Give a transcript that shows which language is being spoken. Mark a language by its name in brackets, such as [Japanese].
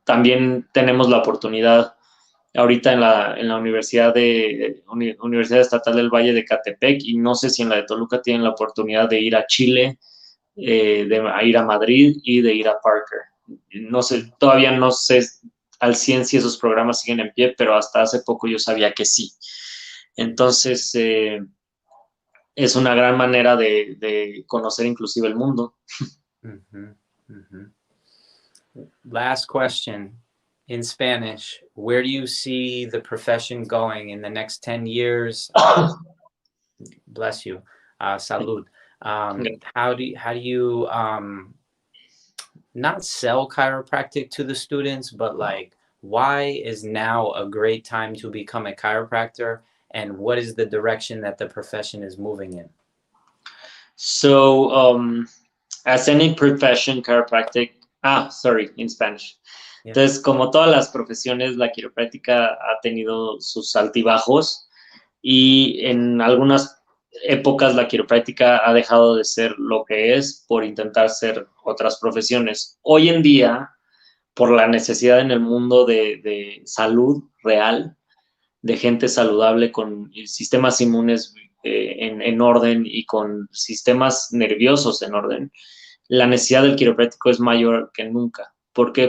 [Spanish] También tenemos la oportunidad ahorita en la Universidad Estatal del Valle de Catepec y no sé si en la de Toluca tienen la oportunidad de ir a Chile, de ir a Madrid y de ir a Parker. No sé, todavía no sé al 100 si esos programas siguen en pie, pero hasta hace poco yo sabía que sí. Entonces, es una gran manera de conocer inclusive el mundo. Mm-hmm. Mm-hmm. [English] Last question in Spanish. Where do you see the profession going in the next 10 years? Bless you. Salud. How do you not sell chiropractic to the students, but like, why is now a great time to become a chiropractor, and what is the direction that the profession is moving in? So, as any profession, chiropractic, in Spanish. Yeah. [Spanish] Entonces, como todas las profesiones, la quiropráctica ha tenido sus altibajos y en algunas épocas la quiropráctica ha dejado de ser lo que es por intentar ser otras profesiones. Hoy en día, por la necesidad en el mundo de salud real, de gente saludable con sistemas inmunes en orden y con sistemas nerviosos en orden, la necesidad del quiropráctico es mayor que nunca. ¿Por qué?